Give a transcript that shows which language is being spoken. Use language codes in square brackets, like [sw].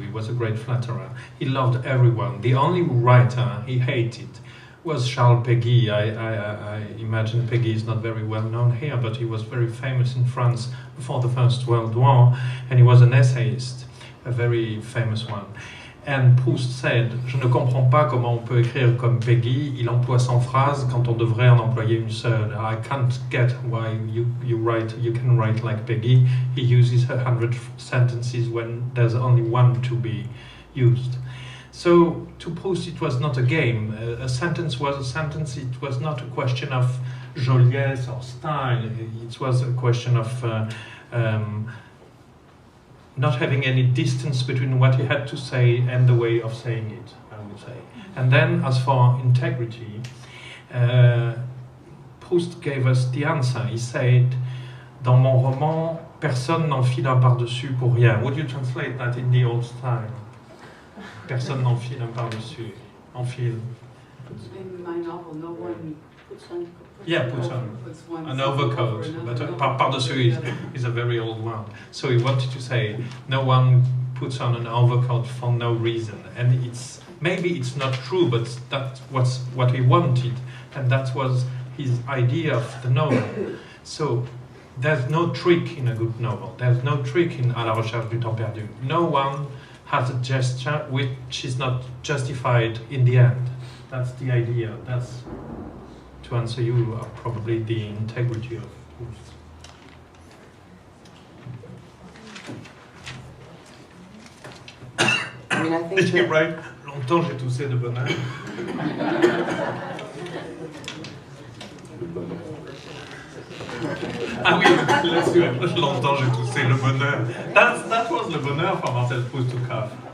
[en] He was a great flatterer. He loved everyone. The only writer he hated was Charles Péguy. I imagine Péguy is not very well known here, but he was very famous in France before the First World War, and he was an essayist, a very famous one. And Proust said, [fr] je ne comprends pas comment on peut écrire comme Péguy, il emploie 100 phrases quand on devrait en employer une seule. [en] I can't get why you can write like Péguy. He uses 100 sentences when there's only one to be used. So to Proust it was not a game. A sentence was a sentence. It was not a question of joliesse or style. It was a question of not having any distance between what he had to say and the way of saying it, I would say. And then, as for integrity, Proust gave us the answer. He said, dans mon roman, personne n'enfile un par-dessus pour rien. Would you translate that in the old style? [fr] Personne n'enfile un par-dessus. Enfile. [en] In my novel, no one Puts on. Yeah, puts on Puts one an something overcoat, over another. but par-dessus is a very old one. So he wanted to say no one puts on an overcoat for no reason, and maybe it's not true, but that was what he wanted, and that was his idea of the novel. So there's no trick in a good novel. There's no trick in À la recherche du temps perdu. No one has a gesture which is not justified in the end. That's the idea. That's, to answer you, probably the integrity of Proust. I mean, I think Did you that, [fr] write longtemps j'ai toussé de bonheur? Le bonheur. Ah oui, là-dessus, longtemps j'ai toussé le bonheur. [en] That was le bonheur for Marcel Proust to have.